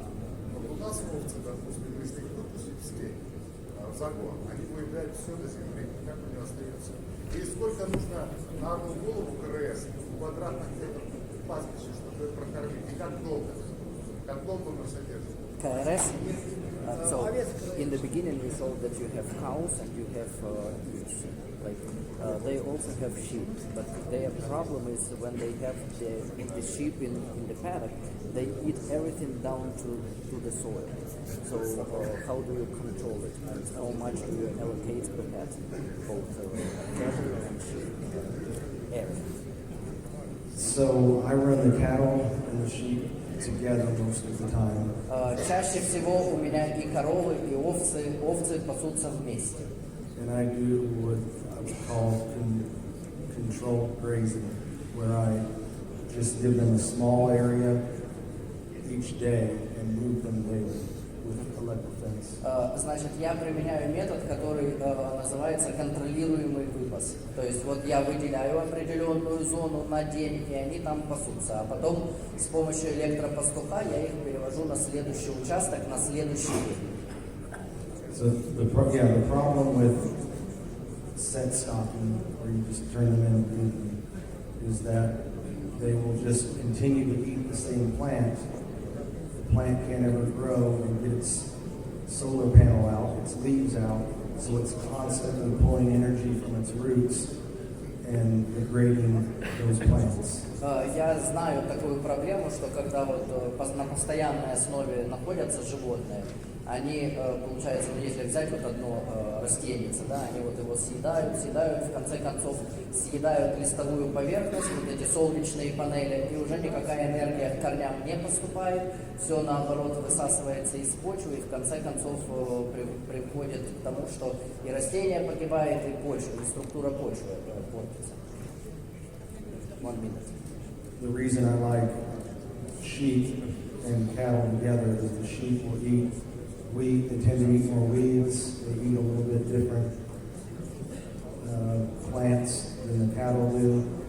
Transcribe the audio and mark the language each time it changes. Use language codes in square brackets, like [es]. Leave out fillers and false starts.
[ru] Но у нас овцы, допустим, если их выпустить в степь, в загон, они выедают все до земли, как у него остается. И сколько нужно на одну голову КРС квадратных метров пастбища, чтобы прокормить, и как долго мы содержим. KRS. [en] So in the beginning we saw that you have cows and you have ewes. Like they also have sheep, but their problem is when they have the sheep in the paddock, they eat everything down to the soil. So how do you control it, and how much do you allocate per head, both cattle and sheep area? So I run the cattle and the sheep together most of the time. [ru] Чаще всего у меня и коровы, и овцы пасутся вместе. [en] And I do what I would call controlled grazing, where I just give them a small area each day and move them daily with electric fence. [ru] Значит, я применяю метод, который называется контролируемый выпас. То есть вот я выделяю определенную зону на день, и они там пасутся. А потом с помощью электропастуха я их перевожу на следующий участок, на следующий день. [en] So the problem with set stocking, where you just turn them in and feed them, is that they will just continue to eat the same plant. The plant can't ever grow and get its solar panel out, its leaves out, so it's constantly pulling energy from its roots and degrading those plants. [ru] Я знаю такую проблему, что когда вот на постоянной основе находятся животные, они, получается, если взять вот одно растенице, да, они вот его съедают, в конце концов съедают листовую поверхность, вот эти солнечные панели, и уже никакая энергия к корням не поступает, все наоборот высасывается из почвы, и в конце концов приводит к тому, что и растение погибает, и почва, и структура почвы портится. [en] 1 minute. The reason I like sheep and cattle together is the sheep will eat wheat. They tend to eat more weeds. They eat a little bit different plants than the cattle do.